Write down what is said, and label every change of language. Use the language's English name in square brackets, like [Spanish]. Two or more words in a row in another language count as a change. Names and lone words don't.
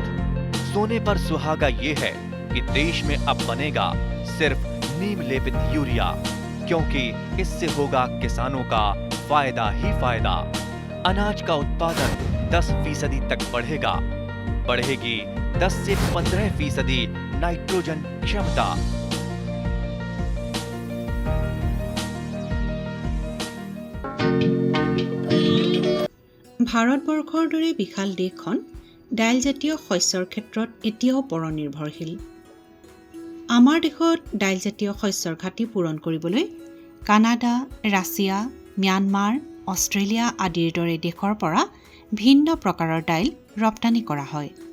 [Hindi] सोने पर सुहागा ये है कि देश में अब बनेगा सिर्फ नीम लेपित यूरिया, क्योंकि इससे होगा किसानों का फायदा ही फायदा। अनाज का उत्पादन 10% तक बढ़ेगा। बढ़ेगी 10 से 15% नाइट्रोजन क्षमता। [Assamese] ভাৰতবৰ্ষৰ দৰে বিশাল দেশখন দাইলজাতীয় শস্যৰ ক্ষেত্ৰত এতিয়াও পৰনিৰ্ভৰশীল। আমাৰ দেশত দাইলজাতীয় শস্যৰ ঘাটি পূৰণ কৰিবলৈ কানাডা, ৰাছিয়া, ম্যানমাৰ, অষ্ট্ৰেলিয়া আদিৰ দৰে দেশৰ পৰা ভিন্ন প্ৰকাৰৰ দাইল ৰপ্তানি কৰা হয়।